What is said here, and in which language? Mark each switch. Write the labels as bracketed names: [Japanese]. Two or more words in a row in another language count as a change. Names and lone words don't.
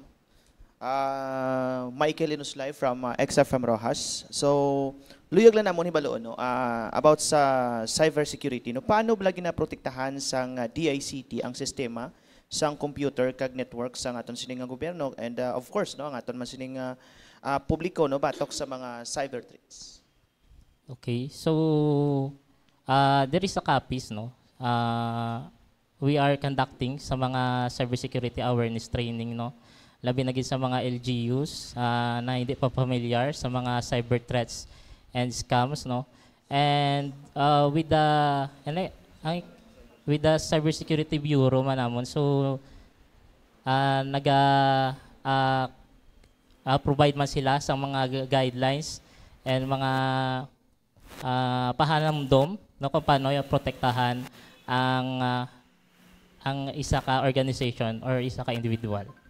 [Hiligaynon] Michael Inuslay from XFM Rojas. So, luyag lang namon hibaloon no about sa cybersecurity no. Paano ba ginaprotektahan sang DICT ang sistema sang computer kag network sang aton sining nga gobyerno [English] and of course [Hiligaynon] no ang aton man sining publiko no batok sa mga [English] cyber threats. Okay. So, there is a copies no. We are conducting [Hiligaynon] sa mga [English] cybersecurity awareness training no. [Hiligaynon] Labi na gid sa mga LGUs na hindi pa familiar sa mga [English] cyber threats and scams [Hiligaynon] no. [English] And with the Cybersecurity Bureau [Hiligaynon] manamon so provide man sila sa mga guidelines and mga pahanamdom no kung paano yung protektahan ang isa ka organization or isa ka individual.